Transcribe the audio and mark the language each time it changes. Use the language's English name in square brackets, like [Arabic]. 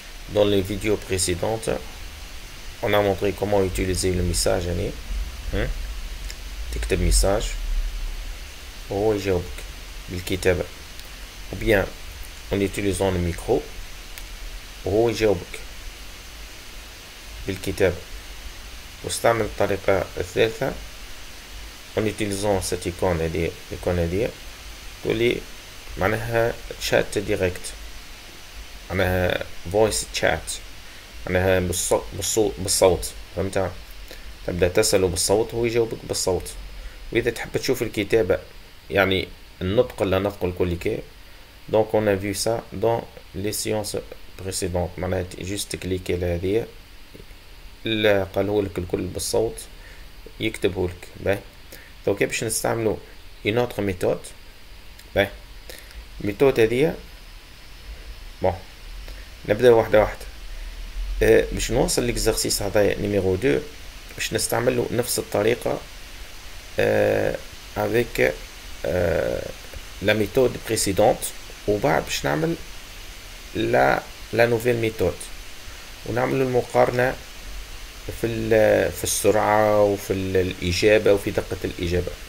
[French] Dans les vidéos précédentes, on a montré comment utiliser le message. [Arabic] تكتب message وهو يجاوبك بالكتابة، [French] ou bien en utilisant le micro [Arabic] وهو يجاوبك بالكتابة. واستعمل الطريقة الثالثة [French] en utilisant cette icône [Arabic] هذه تولي معناها chat direct، معناها voice chat، معناها بالصوت. فهمت؟ تبدأ تسأله بالصوت هو يجاوبك بالصوت. وإذا تحب تشوف الكتابة يعني النطق اللي نطقه الكل [French] donc on a vu ça dans les séances précédentes. [Arabic] معناها [French] juste cliquer [Arabic] على هذه اللي قاله لك الكل بالصوت يكتبه لك. باهي donc باش نستعملوا [French] une autre méthode. [Arabic] باهي الميثود هذه bon نبدأ واحدة واحدة. باش نوصل ليكزارسيس هذايا نيميرو 2 باش نستعملوا نفس الطريقة [French] avec la méthode précédente، [Arabic] وبعد باش نعمل [French] la nouvelle méthode [Arabic] ونعمل المقارنة في السرعة وفي الإجابة وفي دقة الإجابة.